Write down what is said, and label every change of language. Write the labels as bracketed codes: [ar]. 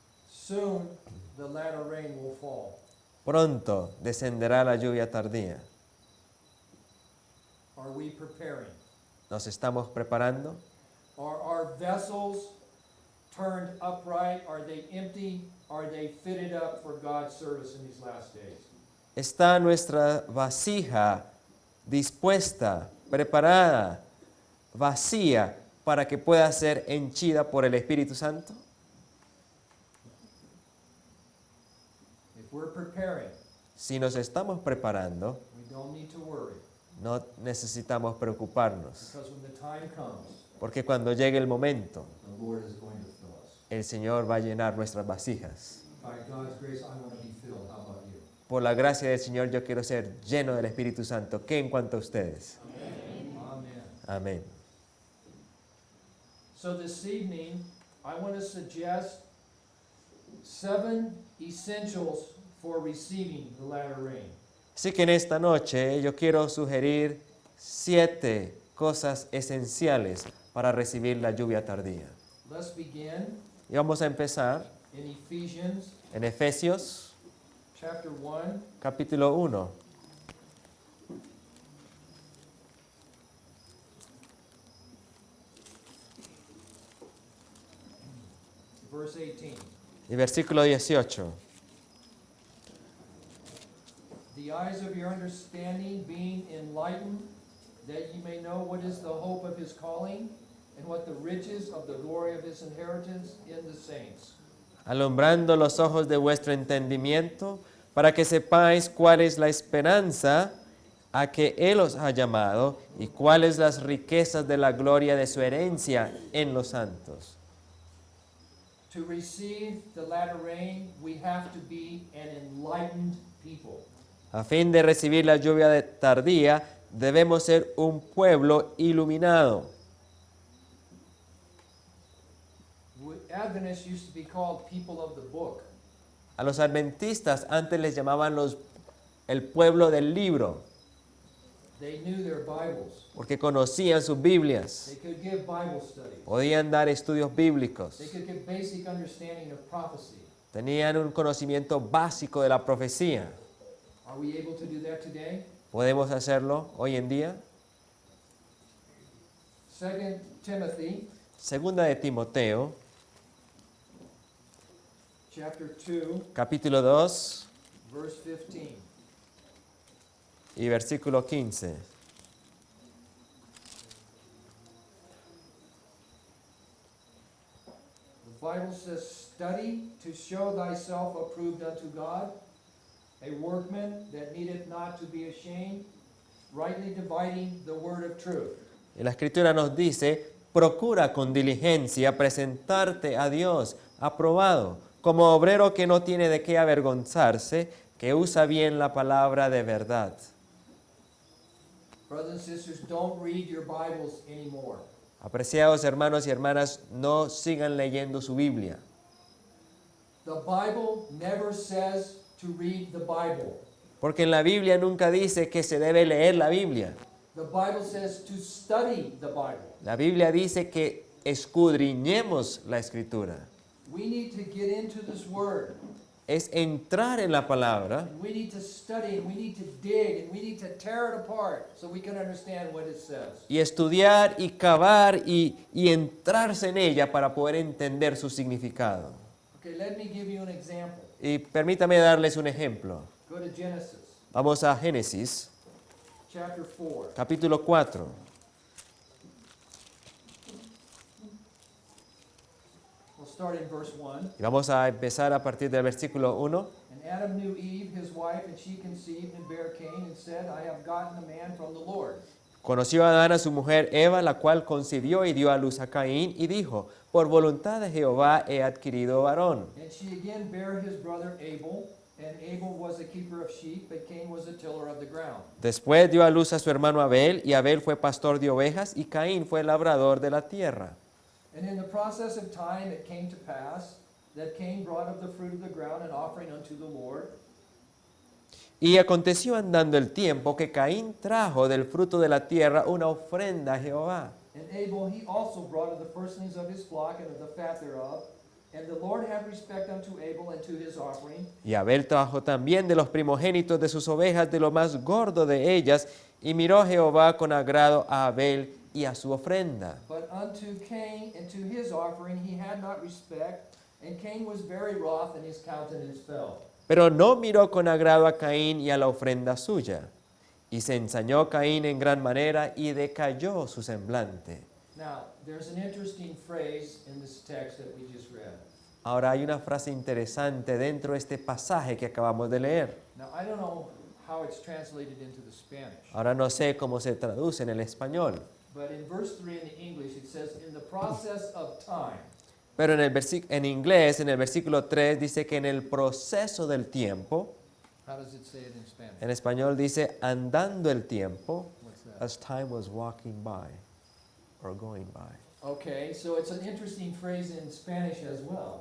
[en] Soon the latter rain will fall. [es] Pronto descenderá la lluvia tardía. [en] Are we preparing? [es] ¿Nos estamos preparando? [en] Are our vessels turned upright? Are they empty? Are they fitted up for God's service in these last days? [es] ¿Está nuestra vasija dispuesta, preparada, vacía para que pueda ser henchida por el Espíritu Santo? [en] If we're preparing, [es] Si nos estamos preparando, [en] we don't need to worry, [es] no necesitamos preocuparnos, [en] because when the time comes, [es] porque cuando llegue el momento, [en] the Lord is going to fill us. [es] el Señor va a llenar nuestras vasijas. [en] By God's grace, I want to be filled. How about you? [es] Por la gracia del Señor, yo quiero ser lleno del Espíritu Santo. ¿Qué en cuanto a ustedes? [en] Amen. [es] Amén. [en] So this evening, I want to suggest 7 essentials for receiving the latter rain. [es] Así que en esta noche yo quiero sugerir 7 cosas esenciales para recibir la lluvia tardía. [en] Let's begin [es] Y vamos a empezar [en] in Ephesians [es] en Efesios [en] chapter 1, [es] capítulo 1, [en] verse 18. [es] y versículo 18. [en] The eyes of your understanding being enlightened, that you may know what is the hope of his calling, and what the riches of the glory of his inheritance in the saints. [es] Alumbrando los ojos de vuestro entendimiento, para que sepáis cuál es la esperanza a que Él os ha llamado y cuáles las riquezas de la gloria de su herencia en los santos. [en] To receive the latter rain, we have to be an enlightened people. [es] A fin de recibir la lluvia tardía, debemos ser un pueblo iluminado. [en] Adventists used to be called people of the book. [es] A los adventistas antes les llamaban el pueblo del libro, [en] They knew their Bibles. [es] porque conocían sus Biblias, [en] They could give Bible studies. [es] podían dar estudios bíblicos, [en] They could give basic understanding of prophecy. [es] tenían un conocimiento básico de la profecía. [en] Are we able to do that today? [es] ¿Podemos hacerlo hoy en día? [en] 2 Timothy [es] Segunda de Timoteo, [en] chapter 2, [es] capítulo 2 [en] verse 15. [es] y versículo 15. [en] The Bible says, "Study to show thyself approved unto God, a workman that needeth not to be ashamed, rightly dividing the word of truth." [es] Y la Escritura nos dice, procura con diligencia presentarte a Dios aprobado, como obrero que no tiene de qué avergonzarse, que usa bien la palabra de verdad. [en] Brothers and sisters, don't read your Bibles anymore. [es] Apreciados hermanos y hermanas, no sigan leyendo su Biblia. [en] The Bible never says to read the Bible. [es] Porque en la Biblia nunca dice que se debe leer la Biblia. [en] The Bible says to study the Bible. [es] La Biblia dice que escudriñemos la Escritura. [en] We need to get into this word. [es] Es entrar en la palabra [en] And we need to study, and we need to dig, and we need to tear it apart so we can understand what it says. [es] y estudiar y cavar y entrarse en ella para poder entender su significado. [en] Okay, let me give you an example. [es] Y permítame darles un ejemplo. [en] Go to Genesis [es] Vamos a Génesis, [en] chapter 4. [es] capítulo 4. [en] We'll start in verse 1. [es] Y vamos a empezar a partir del versículo 1. [en] And Adam knew Eve, his wife, and she conceived and bare Cain, and said, I have gotten a man from the Lord. [es] Conoció Adán a su mujer Eva, la cual concibió y dio a luz a Caín, y dijo, por voluntad de Jehová he adquirido varón. [en] And she again bare his brother Abel, and Abel was a keeper of sheep, but Cain was a tiller of the ground. [es] Después dio a luz a su hermano Abel, y Abel fue pastor de ovejas, y Caín fue labrador de la tierra. [en] And in the process of time it came to pass that Cain brought of the fruit of the ground an offering unto the Lord. [es] Y aconteció andando el tiempo que Caín trajo del fruto de la tierra una ofrenda a Jehová. [en] And Abel he also brought of the firstlings of his flock and of the fat thereof. And the Lord had respect unto Abel and to his offering. [es] Y Abel trajo también de los primogénitos de sus ovejas, de lo más gordo de ellas, y miró Jehová con agrado a Abel y a su ofrenda. [en] But unto Cain and to his offering he had not respect, and Cain was very wroth, and his countenance fell. [es] Pero no miró con agrado a Caín y a la ofrenda suya. Y se ensañó Caín en gran manera y decayó su semblante. [en] Now, there's an interesting phrase in this text that we just read. [es] Ahora hay una frase interesante dentro de este pasaje que acabamos de leer. [en] Now, I don't know how it's translated into the Spanish, [es] Ahora no sé cómo se traduce en el español, [en] but in verse 3 in the English it says, in the process of time. [es] pero en inglés, en el versículo 3, dice que en el proceso del tiempo, [en] How does it say it in Spanish? [es] en español dice andando el tiempo, [en] What's that? as time was walking by or going by. Okay, so it's an interesting phrase in Spanish as well.